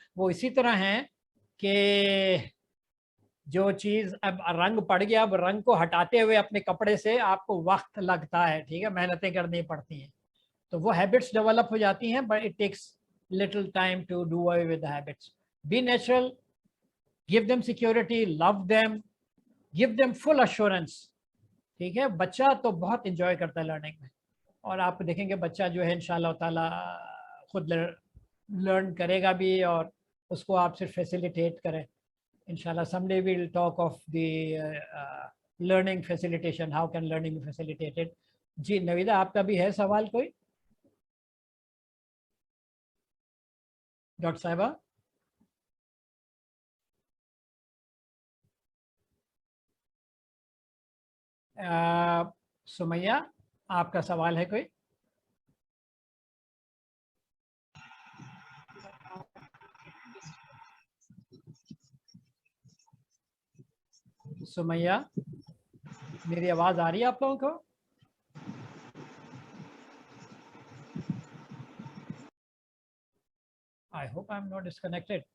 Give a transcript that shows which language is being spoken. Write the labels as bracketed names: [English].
[Urdu] وہ اسی طرح ہیں کہ جو چیز اب رنگ پڑ گیا, اب رنگ کو ہٹاتے ہوئے اپنے کپڑے سے آپ کو وقت لگتا ہے, ٹھیک ہے, محنتیں کرنی پڑتی ہیں. تو وہ ہیبٹس ڈیولپ ہو جاتی ہیں, [English] But it takes little time to do away with the habits. Be natural, give them security, love them, give them full assurance. [Urdu] ٹھیک ہے, بچہ تو بہت انجوائے کرتا ہے لرننگ میں, اور آپ دیکھیں گے بچہ جو ہے انشاءاللہ تعالی خود لرن کرے گا بھی, اور اس کو آپ صرف فیسیلیٹیٹ کریں. انشاءاللہ [English] someday we'll talk of the learning facilitation, how can learning be facilitated. [Urdu] جی نویدہ, آپ کا بھی ہے سوال کوئی؟ ڈاکٹر صاحبہ. سمیہ, آپ کا سوال ہے کوئی؟ سمیہ, میری آواز آ رہی ہے آپ لوگوں کو؟ [English] I hope I'm not disconnected.